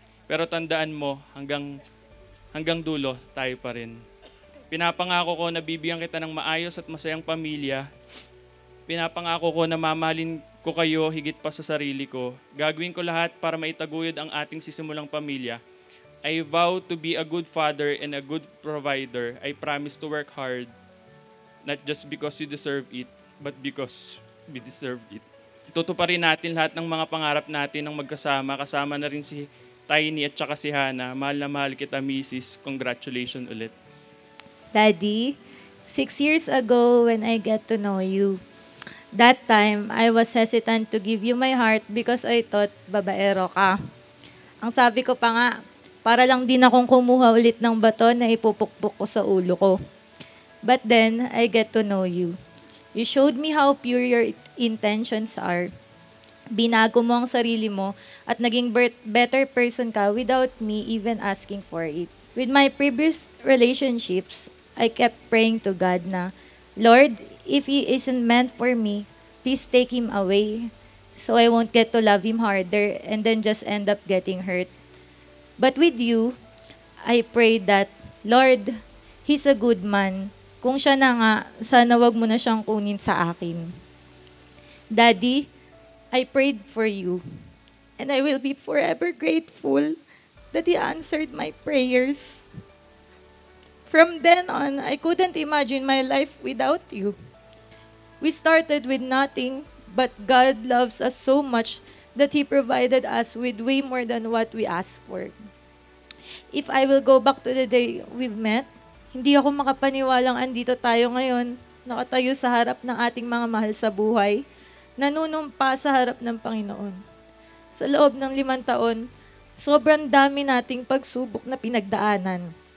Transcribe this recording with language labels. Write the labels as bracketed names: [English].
[Filipino] Pero tandaan mo, hanggang dulo, tayo pa rin. Pinapangako ko na bibigyan kita ng maayos at masayang pamilya. Pinapangako ko na mamahalin ko kayo higit pa sa sarili ko. Gagawin ko lahat para maitaguyod ang ating sisimulang pamilya. [English] I vow to be a good father and a good provider. I promise to work hard, not just because you deserve it, but because we deserve it. [Filipino] Tutuparin natin lahat ng mga pangarap natin ng magkasama. Kasama na rin si Tiny at saka si Hana. Mahal na mahal kita, Mrs. [English] Congratulations ulit. Daddy, 6 years ago when I get to know you, that time I was hesitant to give you my heart because I thought [Filipino] babaero ka. Ang sabi ko pa nga, para lang din akong kumuha ulit ng baton na ipupukpok ko sa ulo ko. [English] But then, I get to know you. You showed me how pure your intentions are. [Filipino] Binago mo ang sarili mo at naging [English] better person [Filipino] ka [English] without me even asking for it. With my previous relationships, I kept praying to God na, Lord, if He isn't meant for me, please take Him away so I won't get to love Him harder and then just end up getting hurt. But with you, I pray that, Lord, He's a good man. [Filipino] Kung siya na nga, sana wag mo na siyang kunin sa akin. [English] Daddy, I prayed for you. And I will be forever grateful that He answered my prayers. From then on, I couldn't imagine my life without you. We started with nothing, but God loves us so much that He provided us with way more than what we asked for. If I will go back to the day we've met, [Filipino] hindi ako makapaniwalang andito tayo ngayon, nakatayo sa harap ng ating mga mahal sa buhay, nanunumpa sa harap ng Panginoon. Sa loob ng 5 taon, sobrang dami nating pagsubok na pinagdaanan.